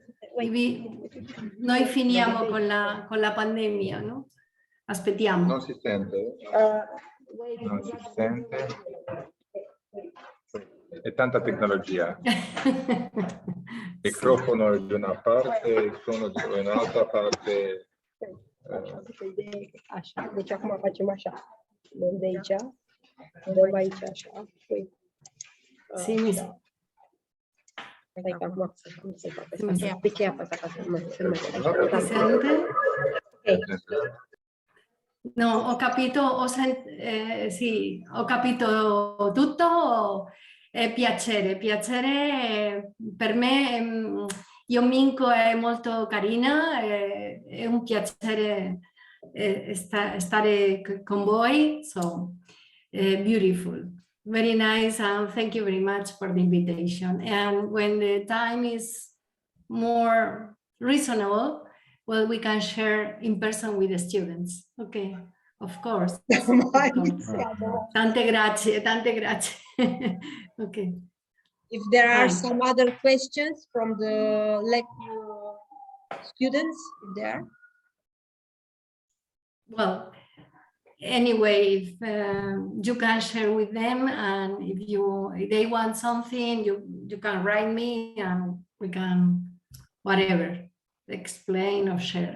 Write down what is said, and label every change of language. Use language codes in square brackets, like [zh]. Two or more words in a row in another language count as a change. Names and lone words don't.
[it] Noi finiamo con la pandemia, no? Aspettiamo. Non si sente? Non si sente. È tanta tecnologia. Microfono di una parte, il suono di un'altra parte. [ro] Așa, deci acum facem așa. Dăm de aici, dăm aici așa. [it] Sì, mi sa. [ro] Stai că acum cum se face? Pe ce apăsa ca să nu [it] Si sente? No, ho capito, sì, ho capito tutto. Piacere per me. Io Mincu è molto carina, è un piacere stare con voi, [en] so beautiful, very nice, and thank you very much for the invitation. And when the time is more reasonable, well, we can share in person with the students. Okay, of course. [it] Tante grazie. [en] Okay. If there are some other questions from the students, if there. Well, anyway, if you can share with them, and if they want something, you can write me, and we can whatever explain or share.